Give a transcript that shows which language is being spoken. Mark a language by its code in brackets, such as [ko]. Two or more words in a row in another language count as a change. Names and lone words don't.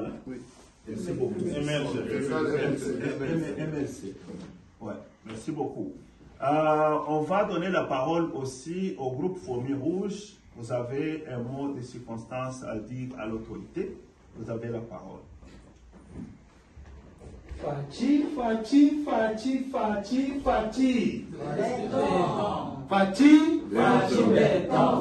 [fr] Hein? Oui. Merci beaucoup. MLC. Ouais, merci beaucoup. On va donner la parole aussi au groupe Fourmi Rouge. Vous avez un mot de circonstance à dire à l'autorité. Vous avez la parole. Fati, Fati, Fati, Fati, Fati. Fati, Fati béton.